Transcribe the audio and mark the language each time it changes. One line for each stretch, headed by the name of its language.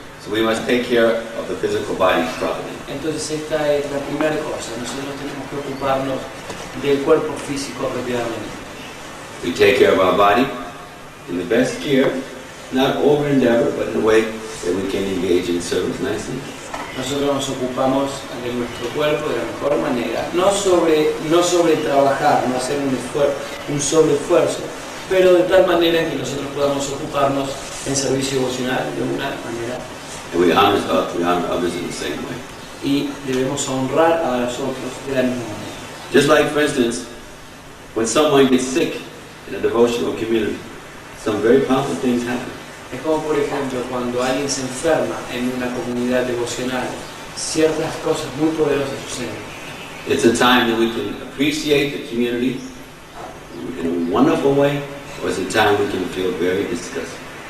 English: So we must take care of the physical body properly.
Spanish: Entonces esta es la primera cosa. Nosotros tenemos que ocuparnos del cuerpo físico apropiadamente.
English: We take care of our body in the best care, not over endeavor, but in a way that we can engage in service nicely.
Spanish: Nosotros nos ocupamos de nuestro cuerpo de la mejor manera, no sobre trabajar, no hacer un sobreesfuerzo, pero de tal manera que nosotros podamos ocuparnos en servicio devocional de una manera.
English: And we honor others in the same way.
Spanish: Y debemos honrar a los otros de la misma manera.
English: Just like, for instance, when someone gets sick in a devotional community, some very powerful things happen.
Spanish: Es como, por ejemplo, cuando alguien se enferma en una comunidad devocional, ciertas cosas muy poderosas suceden.
English: It's a time that we can appreciate the community in a wonderful way, or it's a time we can feel very disgusted.